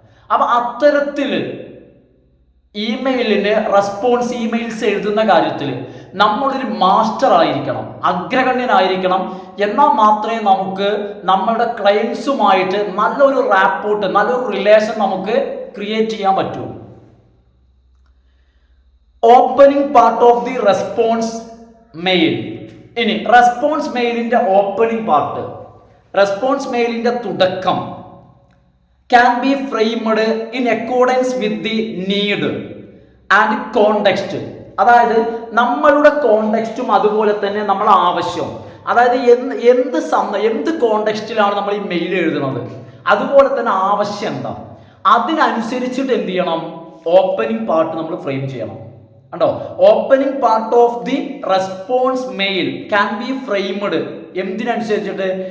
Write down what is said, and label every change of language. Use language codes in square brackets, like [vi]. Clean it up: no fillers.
[ml] അപ്പൊ അത്തരത്തിൽ ഇമെയിലിന് response, emails എഴുതുന്ന കാര്യത്തിൽ നമ്മളൊരു മാസ്റ്റർ ആയിരിക്കണം, അഗ്രഗണ്യനായിരിക്കണം. എന്നാൽ മാത്രമേ നമുക്ക് നമ്മളുടെ ക്ലയൻസുമായിട്ട് നല്ലൊരു റാപ്പോർട്ട്, നല്ലൊരു റിലേഷൻ നമുക്ക് ക്രിയേറ്റ് ചെയ്യാൻ പറ്റൂ. [en] Opening part of the response mail. [ml] ഇനി റെസ്പോൺസ് മെയിലിന്റെ ഓപ്പണിംഗ് പാർട്ട്, റെസ്പോൺസ് മെയിലിന്റെ തുടക്കം [en] can be framed in accordance with the need and context. [ml] അതായത് നമ്മളുടെ കോണ്ടെക്സ്റ്റും അതുപോലെ തന്നെ നമ്മളെ ആവശ്യം, അതായത് എന്ത് കോണ്ടെക്സ്റ്റിലാണ് നമ്മൾ ഈ മെയിൽ എഴുതുന്നത്, അതുപോലെ തന്നെ ആവശ്യം എന്താ, അതിനനുസരിച്ചിട്ട് എന്ത് ചെയ്യണം? [en] Opening part നമ്മൾ frame ചെയ്യണം. കണ്ടോ? Opening part of the response mail can be framed [ml] എന്തിനനുസരിച്ചിട്ട്?